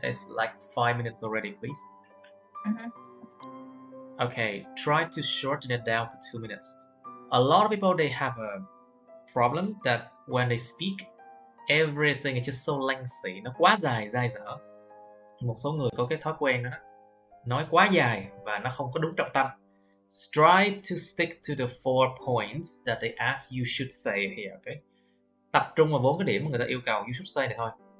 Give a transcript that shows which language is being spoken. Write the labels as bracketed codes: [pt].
[en] It's like 5 minutes already, please. Okay, try to shorten it down to 2 minutes. A lot of people, they have a problem that when they speak, everything is just so lengthy. [vi] Nó quá dài, dai dở. Một số người có cái thói quen đó, nói quá dài và nó không có đúng trọng tâm. [en] Try to stick to the 4 points that they ask you should say here, okay? [vi] Tập trung vào 4 cái điểm mà người ta yêu cầu [en] you should say [vi] này thôi.